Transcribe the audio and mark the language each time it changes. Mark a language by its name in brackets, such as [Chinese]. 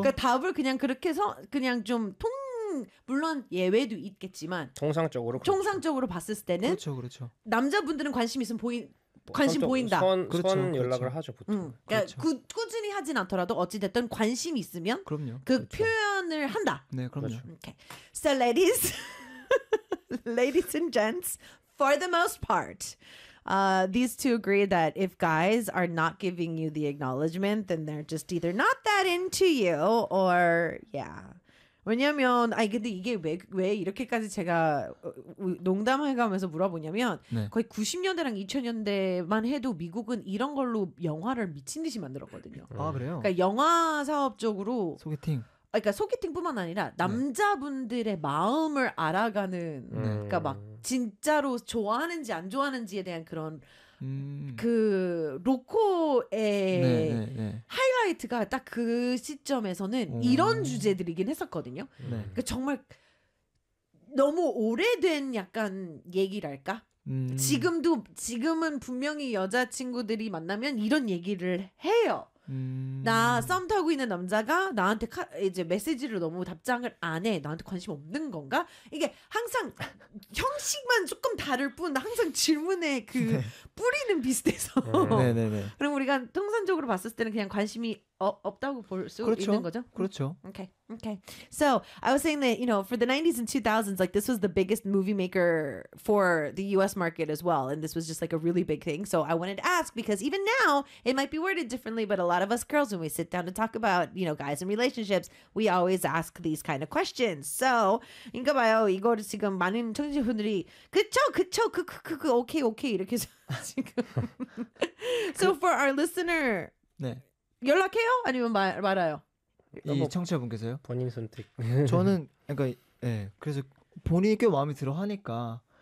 [Korean] 그러니까 답을 그냥 그렇게 해서 그냥 좀 통 물론 예외도 있겠지만 통상적으로 봤을 때는 그렇죠. 남자분들은 관심 있으면 관심 보인다. 선 연락을 하죠 보통. 그러니까 꾸준히 하진 않더라도 어찌 됐든 관심 있으면 그럼요. 그 표현을 한다. 네, 그럼요. [English] Okay. So ladies and gents, for the most part, these two agree that if guys are not giving you the acknowledgement, then they're just either not that into you or yeah. [Korean] 왜냐면 아 근데 이게 왜 이렇게까지 제가 농담해가면서 물어보냐면 네. 거의 90년대랑 2000년대만 해도 미국은 이런 걸로 영화를 미친 듯이 만들었거든요. 아 그래요? 그러니까 영화 사업적으로 소개팅. 그러니까 소개팅뿐만 아니라 남자분들의 네. 마음을 알아가는 그러니까 막 진짜로 좋아하는지 안 좋아하는지에 대한 그런 그 로코의 하이라이트가 딱 그 시점에서는 이런 주제들이긴 했었거든요. 네. 그러니까 정말 너무 오래된 약간 얘기랄까? 지금은 분명히 여자친구들이 만나면 이런 얘기를 해요. 나 썸 타고 있는 남자가 나한테 이제 메시지를 너무 답장을 안 해. 나한테 관심 없는 건가? 이게 항상 형식만 조금 다를 뿐 항상 질문의 그 뿌리는 비슷해서. 네. 그럼 우리가 통상적으로 봤을 때는 그냥 관심이 없다고 볼 수 그렇죠. 있는 거죠? 그렇죠. [English] Okay. Okay. So, I was saying that, you know, for the 90s and 2000s, like this was the biggest movie maker for the US market as well, and this was just like a really big thing. So, I wanted to ask because even now, it might be worded differently, but a lot of us girls when we sit down to talk about, you know, guys and relationships, we always ask these kind of questions. [Korean] So, 그러니까 봐요. 이거를 지금 많은 청취자분들이 그쵸 오케이 이렇게 지금. [English] So, for our listener. [Korean] 네. 연락해요? 아니면 말아요? 이 청취자분께서요? 본인 선택. 저는 그러니까 예 네, 그래서 본인이 꽤 마음에 들어 하니까.